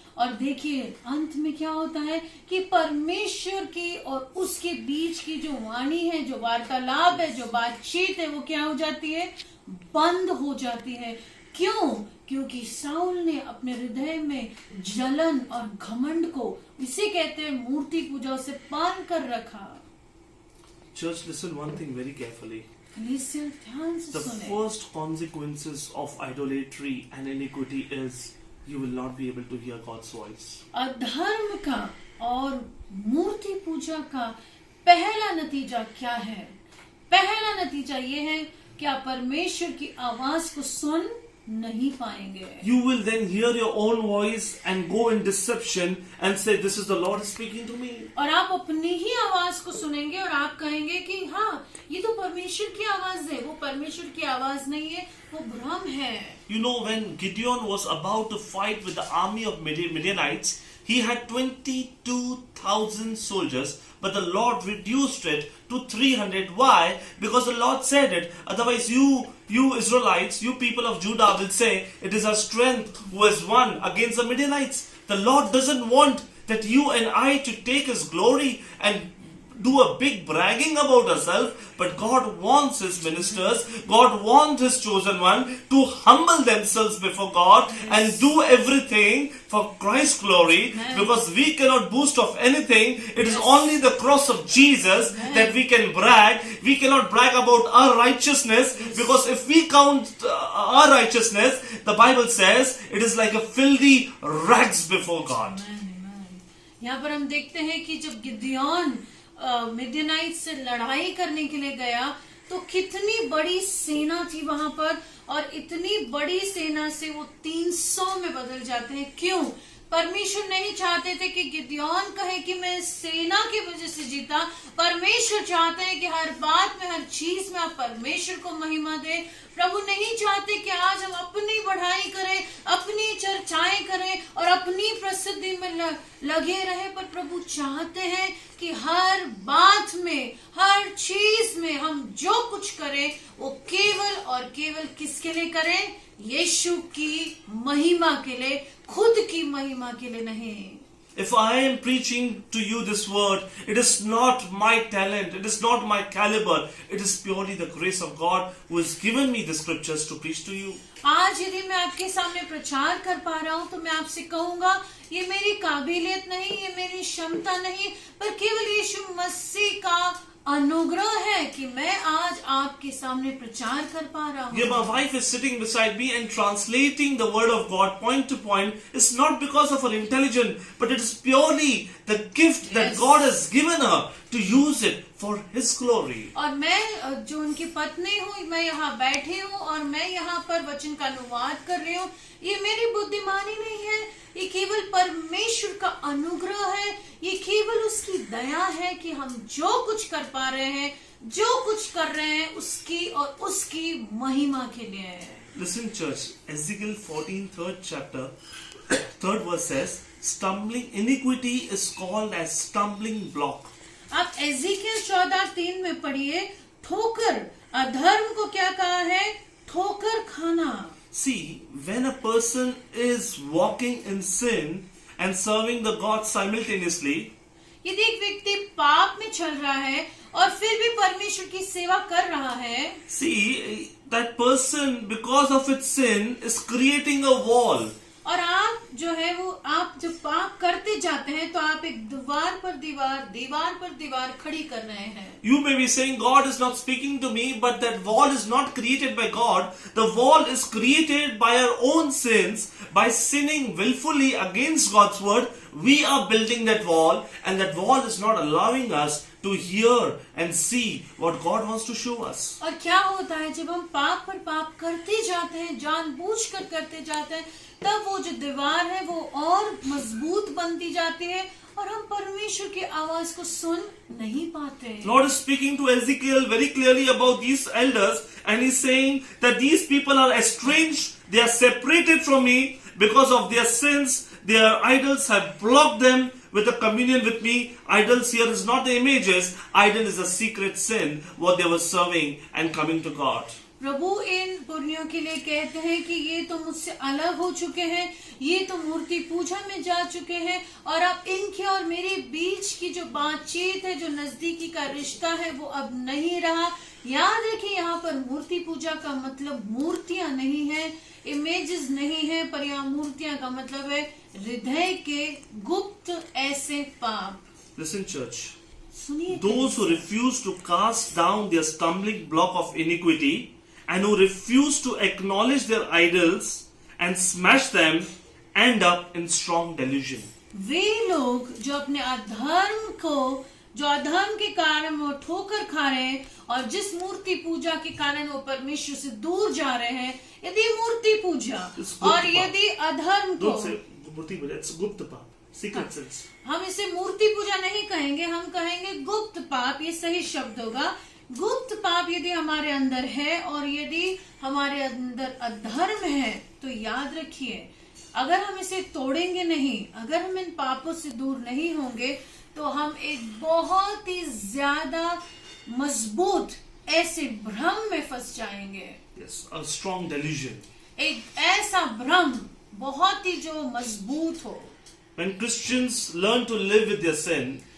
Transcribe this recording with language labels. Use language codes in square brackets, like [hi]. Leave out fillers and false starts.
[hi] और देखिए अंत में क्या होता है कि परमेश्वर की और उसके बीच की जो वाणी है, जो वार्तालाप है, जो बातचीत है, वो क्या हो जाती है, बंद हो जाती है। क्यों? क्योंकि साउल ने अपने हृदय में जलन और घमंड को, इसे कहते हैं मूर्ति पूजा, से पार कर रखा। [en] Church, listen one thing very carefully. [hi] कलीसिया ध्यान से [en] The [hi] सुने। [en] first consequences of idolatry and iniquity is you will not be able to hear God's voice. [hi] अधर्म का और मूर्ति पूजा का पहला नतीजा क्या है? पहला नतीजा ये है कि आप परमेश्वर की आवाज को सुन नहीं पाएंगे। [en] You will then hear your own voice and go in deception and say, this is the Lord speaking to me. [hi] और आप अपनी ही आवाज को सुनेंगे और आप कहेंगे कि हाँ, ये तो परमेश्वर की आवाज है। वो परमेश्वर की आवाज नहीं है, वो भ्रम है। [en] You know, when Gideon was about to fight with the army of Midianites, he had 22,000 soldiers, but the Lord reduced it to 300. Why? Because the Lord said it. Otherwise, you Israelites, you people of Judah will say, it is our strength who has won against the Midianites. The Lord doesn't want that you and I to take His glory and do a big bragging about ourselves, but God wants His ministers, God wants His chosen one to humble themselves before God and do everything for Christ's glory, because we cannot boast of anything. It is only the cross of Jesus that we can brag. We cannot brag about our righteousness, because if we count our righteousness, the Bible says it is like a filthy rags before God. [hi] यहाँ पर हम देखते हैं कि जब गिदयोन मिडियानाइट से लड़ाई करने के लिए गया तो कितनी बड़ी सेना थी वहां पर, और इतनी बड़ी सेना से वो 300 में बदल जाते हैं। क्यों? परमेश्वर नहीं चाहते थे कि गिदयोन कहे कि मैं सेना की वजह से जीता। परमेश्वर चाहते हैं कि हर बात में, हर चीज में आप परमेश्वर को महिमा दें। प्रभु नहीं चाहते कि आज हम अपनी बढ़ाई करें, अपनी चर्चाएं करें और अपनी प्रसिद्धि में लगे रहे, पर प्रभु चाहते हैं कि हर बात में, हर चीज में हम जो कुछ करें वो केवल और केवल किसके लिए करें? यीशु की महिमा के लिए, खुद की महिमा के लिए नहीं। [en] If I am preaching to you this word, it is not my talent, it is not my caliber, it is purely the grace of God who has given me the scriptures to preach to you. [hi] आज यदि मैं आपके सामने प्रचार कर पा रहा हूँ तो मैं आपसे कहूंगा, ये मेरी काबिलियत नहीं, ये मेरी क्षमता नहीं, पर केवल यीशु मसीह का अनुग्रह है कि मैं आज आपके सामने प्रचार कर पा रहा हूँ। [en] Yeah, my wife is sitting beside me and translating the word of God point to point. It's not because of her intelligence, but it is purely the gift that God has given her to use it for His glory. [hi] और मैं जो उनकी पत्नी हूँ, मैं यहाँ बैठी हूँ और मैं यहाँ पर वचन का अनुवाद कर रही हूँ, ये मेरी बुद्धिमानी नहीं है, ये केवल परमेश्वर का अनुग्रह है, ये केवल उसकी दया है कि हम जो कुछ कर पा रहे हैं, जो कुछ कर रहे हैं, उसकी और उसकी महिमा के लिए है। [en] Listen, church, Ezekiel 14, 3rd chapter, 3rd verse says, stumbling iniquity is called as stumbling block. [hi] आप एज़ेकियल 14:3 में पढ़िए, ठोकर अधर्म को क्या कहा है? ठोकर खाना। [en] See, when a person is walking in sin and serving the God simultaneously, [hi] यदि एक व्यक्ति पाप में चल रहा है और फिर भी परमेश्वर की सेवा कर रहा है, [en] see, that person, because of its sin, is creating a wall. [hi] और आप जो है वो आप जब पाप करते जाते हैं तो आप एक दीवार पर दीवार खड़ी कर रहे हैं। [en] You may be saying, God is not speaking to me, but that wall is not created by God. The wall is created by our own sins. By sinning willfully against God's word, we are building that wall, and that wall is not allowing us to hear and see what God wants to show us. [hi] और क्या होता है जब हम पाप पर पाप करते जाते हैं, जानबूझकर करते जाते हैं, तब वो जो दीवार है वो और मजबूत बनती जाती है और हम परमेश्वर की आवाज को सुन नहीं पाते। [en] Lord is speaking to Ezekiel very clearly about these elders, and He's saying that these people are estranged, they are separated from me because of their sins. Their idols have blocked them with the communion with me. Idols here is not the images, idol is a secret sin, what they were serving and coming to God. [hi] प्रभु इन पुण्यों के लिए कहते हैं कि ये तो मुझसे अलग हो चुके हैं, ये तो मूर्ति पूजा में जा चुके हैं, और अब इनके और मेरे बीच की जो बातचीत है, जो नजदीकी का रिश्ता है, वो अब नहीं रहा। याद रखिए, यहाँ पर मूर्ति पूजा का मतलब मूर्तियां नहीं है, इमेजेस नहीं है, पर यहाँ मूर्तियां का मतलब है हृदय के गुप्त ऐसे पाप। [en] Listen, church. [hi] सुनिए, [en] Those who refuse to cast down their stumbling block of iniquity and who refuse to acknowledge their idols and smash them end up in strong delusion. [hi] वे लोग जो अपने अधर्म को, जो अधर्म के कारण वो ठोकर खा रहे हैं और जिस मूर्ति पूजा के कारण वो परमेश्वर से दूर जा रहे हैं, यदि मूर्ति पूजा और यदि अधर्म को, [en] Don't say [hi] Murthy Puja, [en] it's [hi] gupta पाप, [en] secret sins. [hi] हम इसे मूर्ति पूजा नहीं कहेंगे, हम कहेंगे गुप्त पाप, ये सही शब्द होगा। गुप्त पाप यदि हमारे अंदर है और यदि हमारे अंदर अधर्म है, तो याद रखिए, अगर हम इसे तोड़ेंगे नहीं, अगर हम इन पापों से दूर नहीं होंगे, तो हम एक बहुत ही ज्यादा मजबूत ऐसे भ्रम में फंस जाएंगे। [en] Yes, a strong delusion. [hi] एक ऐसा भ्रम बहुत ही जो मजबूत हो। [en] When Christians learn to live with their sin,